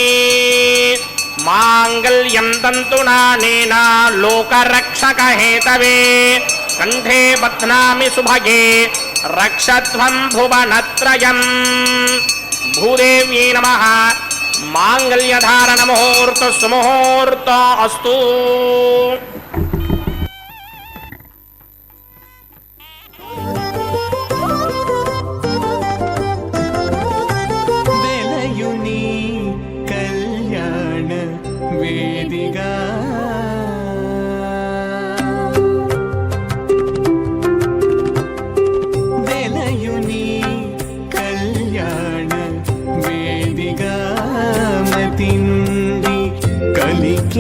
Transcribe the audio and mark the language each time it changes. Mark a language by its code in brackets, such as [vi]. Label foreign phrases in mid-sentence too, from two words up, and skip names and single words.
[sa] मांगल्यं तन्तुनानेन लोकरक्षकहेतवे कंठे बध्नामि सुभगे रक्षध्वं भुवनत्रयम्। भूदेव्यै नमः। मांगल्यधारण मुहूर्त सुमुहूर्त अस्तु। [te] వెలయుని కళ్యాణ వేదిగా వెలయుని కళ్యాణ వేదిగా మతింది కలికి